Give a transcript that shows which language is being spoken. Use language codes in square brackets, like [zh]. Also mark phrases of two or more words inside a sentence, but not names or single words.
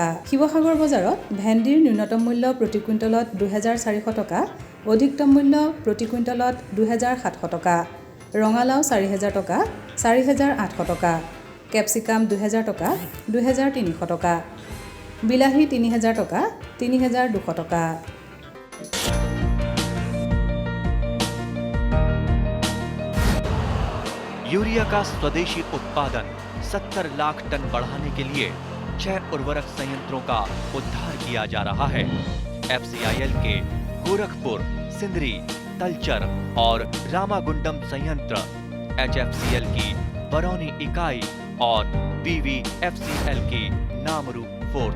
[as] শিৱসাগৰ বজাৰত ভেন্দিৰ ন্যূনতম মূল্য প্ৰতি কুইণ্টলত ২৪০০ টকা, অধিকতম মূল্য প্ৰতি কুইণ্টলত ২৭০০ টকা, ৰঙালাও ৪০০০ টকা, ৪৮০০ টকা, কেপচিকাম ২০০০ টকা, ২৩০০ টকা, বিলাহী ৩০০০ টকা, ৩২০০ টকা। [hi] यूरिया का स्वदेशी उत्पादन 70 लाख टन बढ़ाने के लिए 6 उर्वरक संयंत्रों का उद्धार किया जा रहा है। FCIL के गोरखपुर, सिंदरी, तलचर और रामागुंडम संयंत्र, HFCL की बरौनी इकाई और BVFCL की नामरू फोर्थ।